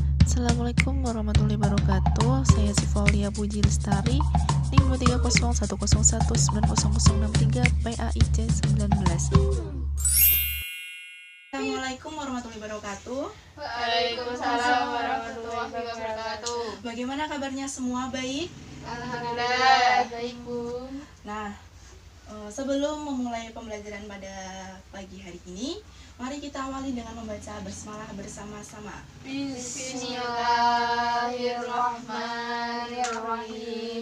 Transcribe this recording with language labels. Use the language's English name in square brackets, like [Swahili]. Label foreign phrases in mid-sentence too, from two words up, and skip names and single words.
[Arabic] السلام عليكم ورحمة الله وبركاته. [Indonesian] Saya Sifaulia Puji Lestari, NIM 23010190063 PAIC 19. [Arabic] السلام عليكم ورحمة الله وبركاته. وعليكم السلام ورحمة الله وبركاته. [Indonesian] Bagaimana kabarnya semua? Baik? Alhamdulillah baik, Bu. Nah, sebelum memulai pembelajaran pada pagi hari ini, mari kita awali dengan membaca basmalah bersama-sama. [Arabic] بسم الله الرحمن الرحيم.